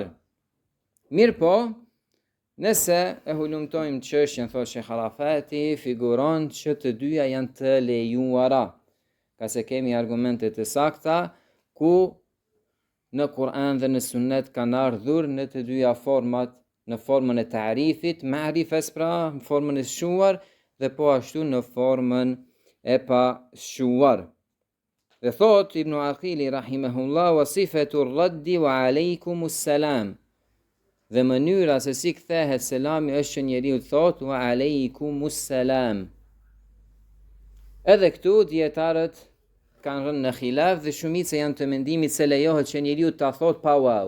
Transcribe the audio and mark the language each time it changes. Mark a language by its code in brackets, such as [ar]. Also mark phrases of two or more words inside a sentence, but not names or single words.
[sq] Mirë po, nëse e hulumtojmë çështjen, thotë Sheikh Arafati, figuron që të dyja janë të lejuara, ka se kemi argumente të sakta ku në Kur'an dhe në Sunnet kanë ardhur në të dyja format, në formën e ta'rifit, ma'rifes pra, në formën e squar dhe po ashtu në formën e pa squar. Dhe thot Ibn Aqili [ar] رحمه الله وصفة الرد وعليكم السلام. [sq] Dhe mënyra se si kthehet selami është që njeriu thot [ar] وعليكم السلام. [sq] Edhe këtu dietarët kanë rënë në khilaf dhe shumica janë të mendimit se lejohet që njeriu ta thot pa wow.